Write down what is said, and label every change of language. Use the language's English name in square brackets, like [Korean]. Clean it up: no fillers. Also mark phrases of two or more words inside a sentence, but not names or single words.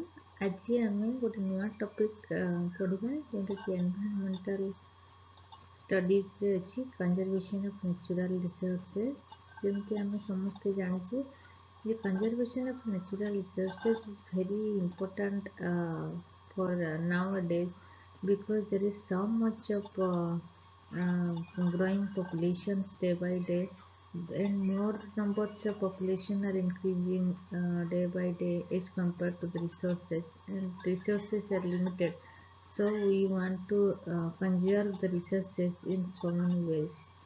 [Odia] ଆଜି ଆମେ ଗୋଟେ ନୂଆ ଟପିକ୍ ପଢ଼ିବା ଯେମିତିକି [English] environmental studies [Odia] ଅଛି [English] conservation of natural resources. [Odia] ଯେମିତି ଆମେ ସମସ୍ତେ ଜାଣିଛୁ ଯେ [English] conservation of natural resources is very important for nowadays because there is so much of growing populations day by day, and more numbers of population are increasing day by day as compared to the resources, and resources are limited, so we want to conserve the resources in so many ways.